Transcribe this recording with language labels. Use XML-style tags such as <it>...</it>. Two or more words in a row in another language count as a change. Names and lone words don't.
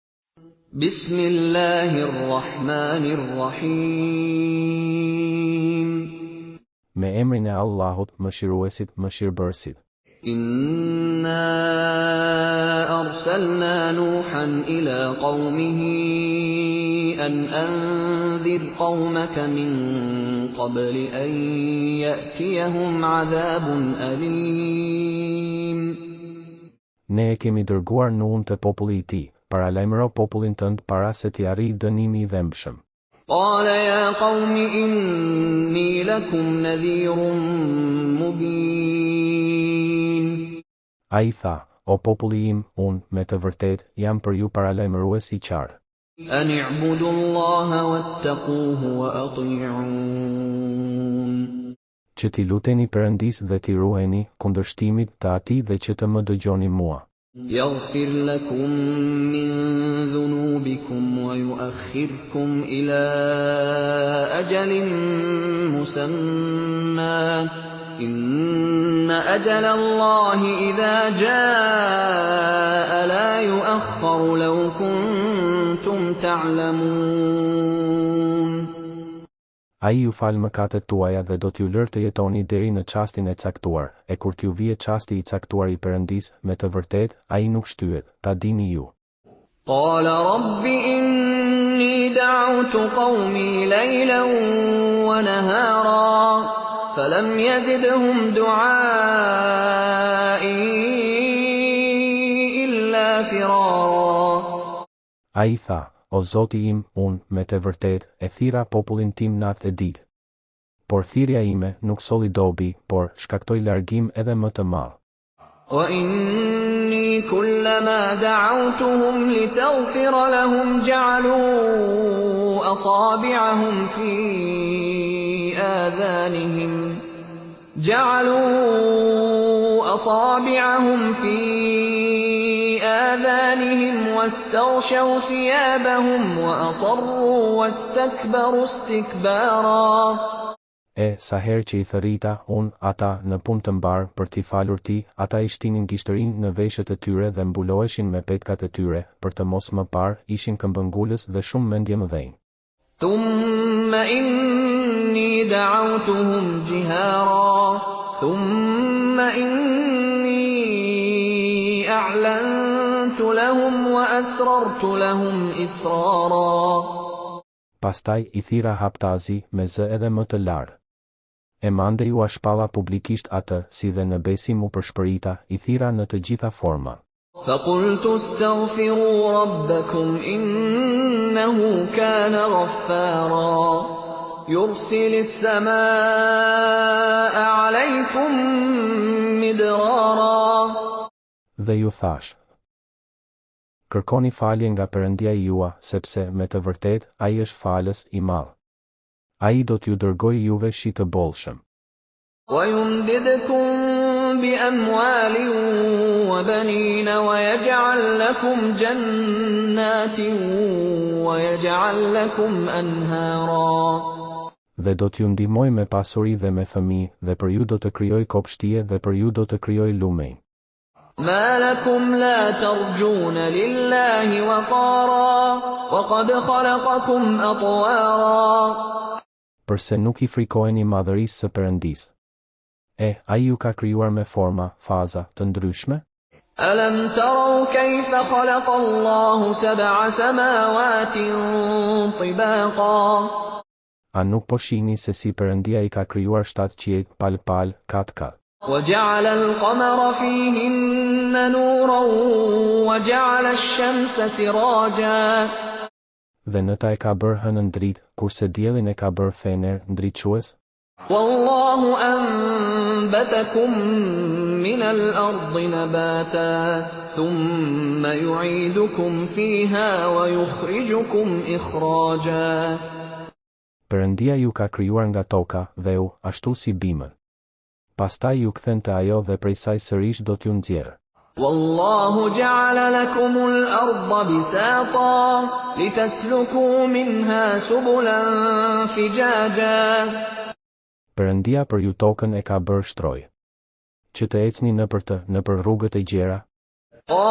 <ar>Bismillahirrahmanirrahim.</ar> <sq>Me emrin e Allahut, mëshiruesit, mëshirbërësit.</sq> <ar>إنا أرسلنا نوحا إلى قومه أن أنذر قومك من قبل أن يأتيهم عذاب أليم.</ar> <sq>Ne e kemi dërguar Nuhun te populli i tij, paralajmëro popullin tënd para se t'i arrijë dënimi i dhëmshëm.</sq> <ar>قال يا قوم إني لكم نذير مبين.</ar> <sq>Ai tha, o populli im, unë, me të vërtet, jam për ju paralajmërues i qartë.</sq> <ar>أن اعبدوا الله واتقوه وأطيعون.</ar> <sq>Që t'i luteni Perëndis dhe t'i ruheni kundërshtimit të atij dhe që të më dëgjoni mua.</sq> <ar>يغفر لكم من ذنوبكم ويؤخركم إلى أجل مسمى. إن أجل الله إذا جاء لا يؤخر لو كنتم تعلمون.</ar> <sq>Ai ju fal mëkatet tuaja dhe do t'ju lër të jetoni deri në çastin e caktuar, e kur t'ju vije çasti i caktuar i Perëndis, me të vërtet, ai nuk shtyhet, ta dini ju.</sq> <ar>قال رب إني دعوت قومي ليلا ونهارا فلم يزدهم دعائي إلا فرارا.</ar> <sq>Ai tha, o Zoti im, unë, me të vërtet, e thira popullin tim natë e ditë. Por thirrja ime nuk solli dobi, por shkaktoi largim edhe më të madh.</sq> <ar>وإني كلما دعوتهم لتغفر لهم جعلوا أصابعهم في آذانهم واستغشوا ثيابهم وأصروا واستكبروا استكبارا.</ar> <sq>Sa herë që i thërrita, ata në punë të mbar për t'i falur ti, ata i shtinin gishtërinë në veshët e tyre dhe mbuloheshin me petkat e tyre, për të mos më parë ishin këmbëngulës dhe shumë mendje më dhënë.</sq> <ar>ثم إني دعوتهم جهارا ثم إني أعلنت لهم وأسررت لهم إسرارا.</ar> <sq>Pastaj i thira haptazi me zë edhe më të larë. E mande ju shpalla publikisht atë, si dhe në besim u përshpërita, i thira në të gjitha forma.</sq> <ar>فَقُلْتُ اسْتَغْفِرُوا رَبَّكُمْ إِنَّهُ كَانَ غَفَّارًا يُرْسِلِ السَّمَاءَ عَلَيْكُمْ مِدْرَارًا.</ar> <sq>Dhe ju thash, kërkoni falje nga Perëndia jua, sepse me të vërtet ai është falës i madh. Ai do t'ju dërgojë juve shi të bollshëm.</sq> <ar>وَيُمْدِدْكُمْ بِأَمْوَالٍ وَبَنِينَ وَيَجْعَلْ لَكُمْ جَنَّاتٍ وَيَجْعَلْ لَكُمْ أَنْهَارًا.</ar> <sq>Dhe do t'ju ndihmoj me pasuri dhe me fëmijë, dhe për ju do të krijoj kopshtie dhe për ju do të krijoj lumej.</sq> <ar>ما لكم لا ترجون لله وقارا وقد خلقكم أطوارا.</ar> <sq>Përse nuk i frikoheni madhërisë së Perëndisë. Ai ju ka krijuar me forma, faza të ndryshme?</sq> <ar>ألم تروا كيف خلق الله سبع سماوات طباقا.</ar> <sq>A nuk po shihni se si Perëndia i ka krijuar 7 qiell pal kat.</sq> <ar>وجعل القمر فيهن نورا وجعل الشمس سراجا.</ar> <sq>Dhe në ta e ka bërë hënën dritë, kurse diellin e ka bërë fener ndriçues.</sq> <ar>والله أنبتكم من الأرض نباتا ثم يعيدكم فيها ويخرجكم إخراجا.</ar> <sq>Perëndia ju ka krijuar nga toka, dheu, ashtu si bimën. Pastaj ju kthen te ajo dhe prej saj sërish do t'ju nxjerrë.</sq> <ar>والله جعل لكم الأرض بساطا لتسلكوا منها سبلا فجاجا.</ar> <sq>Perëndia për ju tokën e ka bërë shtrojë, që të ecni nëpër rrugët e gjera.</sq>